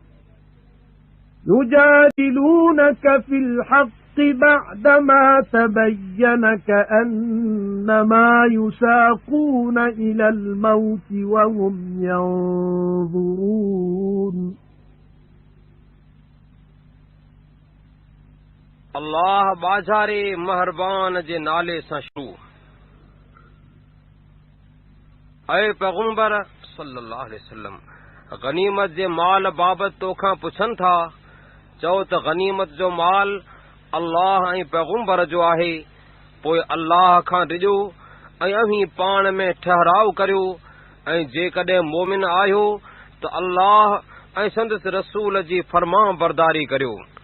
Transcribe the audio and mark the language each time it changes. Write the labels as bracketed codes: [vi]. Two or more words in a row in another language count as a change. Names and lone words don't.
[ar] يجادلونك في الحق بعدما تبين كأنما يساقون إلى الموت وهم ينظرون. [sd] अल्लाह बाज़ारे महरबान जे नाले सां शुरू। ऐ पैगंबर [ar] صلى الله عليه وسلم, [sd] गनीमत जे माल बाबत तोखां पुछन था, चओ त गनीमत जो माल अल्लाह ऐं पैगंबर जो आहे। पोइ अल्लाह खां डिॼो ऐं अव्हीं पाण में ठहराव करियो, ऐं जेकॾहिं मोमिन आहियो त अल्लाह ऐं संदसि रसूल जी फरमान बरदारी करियो।